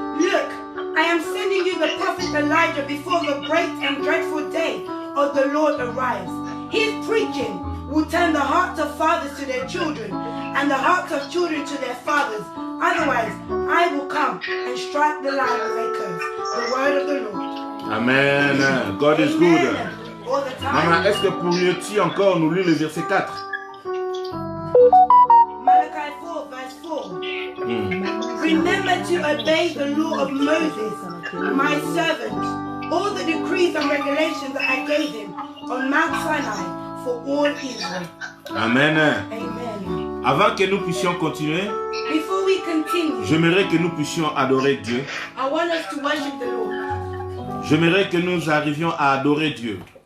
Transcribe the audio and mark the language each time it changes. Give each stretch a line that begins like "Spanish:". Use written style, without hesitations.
English: Look, I am sending you the prophet Elijah before the great and dreadful day of the Lord arrives. His preaching will turn the hearts of fathers to their children and the hearts of children to their fathers. Otherwise, I will come and strike the land with a curse. The word of the Lord. Amen. God is good. Amen. All the time.
French: Maman, est-ce que pourriez-tu encore nous lire le verset 4?
English: Malachi 4, verse 4. Remember to obey the law of Moses, my servant, all the decrees and regulations that I gave him on Mount Sinai for all Israel. Amen. Amen.
French: Avant que nous puissions continuer,
English: Before we continue,
French: j'aimerais que nous puissions adorer Dieu.
English: I want us to worship the Lord.
French: J'aimerais que nous arrivions à adorer Dieu.